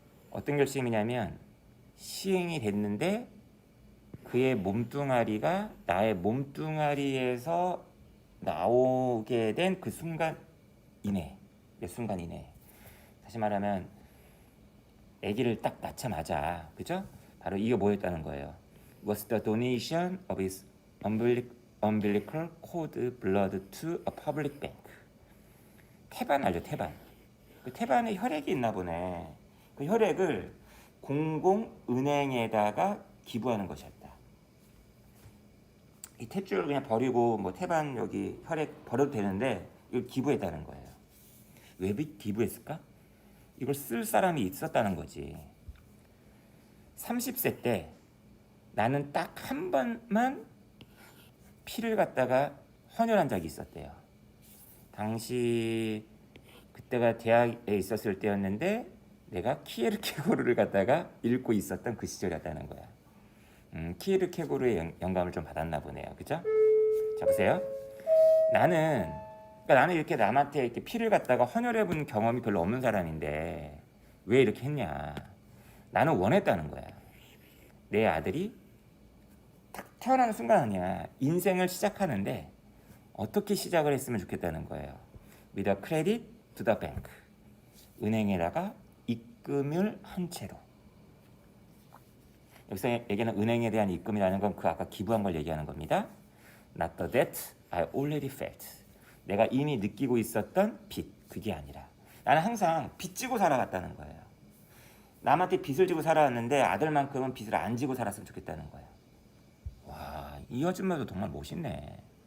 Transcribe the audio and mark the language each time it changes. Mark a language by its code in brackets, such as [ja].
[ko] 어떤 결심이냐면 시행이 됐는데 그의 몸뚱아리가 나의 몸뚱아리에서 나오게 된 그 순간 이내, 몇 순간 이내. 다시 말하면 아기를 딱 낳자마자, 그죠? 바로 이게 뭐였다는 거예요. [en] Was the donation of his umbilical cord blood to a public bank. [ko] 태반 알죠? 태반. 그 태반에 혈액이 있나 보네. 그 혈액을 공공은행에다가 기부하는 것이었다. 이 탯줄을 그냥 버리고 뭐 태반 여기 혈액 버려도 되는데 이걸 기부했다는 거예요. 왜 기부했을까? 이걸 쓸 사람이 있었다는 거지. 30세 때 나는 딱 한 번만 피를 갖다가 헌혈한 적이 있었대요. 당시 그때가 대학에 있었을 때였는데 내가 키에르케고르를 갖다가 읽고 있었던 그 시절이었다는 거야. 키에르케고르의 영감을 좀 받았나 보네요. 그죠? 자, 보세요. 나는 이렇게 남한테 이렇게 피를 갖다가 헌혈해 본 경험이 별로 없는 사람인데 왜 이렇게 했냐? 나는 원했다는 거야. 내 아들이 딱 태어나는 순간 아니야. 인생을 시작하는데 어떻게 시작을 했으면 좋겠다는 거예요. [en] With a credit to the bank. [ko] 은행에다가 입금을 한 채로. 여기서 얘기하는 은행에 대한 입금이라는 건 그 아까 기부한 걸 얘기하는 겁니다. [en] Not the debt I already felt. [ko] 내가 이미 느끼고 있었던 빚, 그게 아니라 나는 항상 빚 지고 살아왔다는 거예요. 남한테 빚을 지고 살아왔는데 아들만큼은 빚을 안 지고 살았으면 좋겠다는 거예요. 와, 이 아줌마도 정말 멋있네.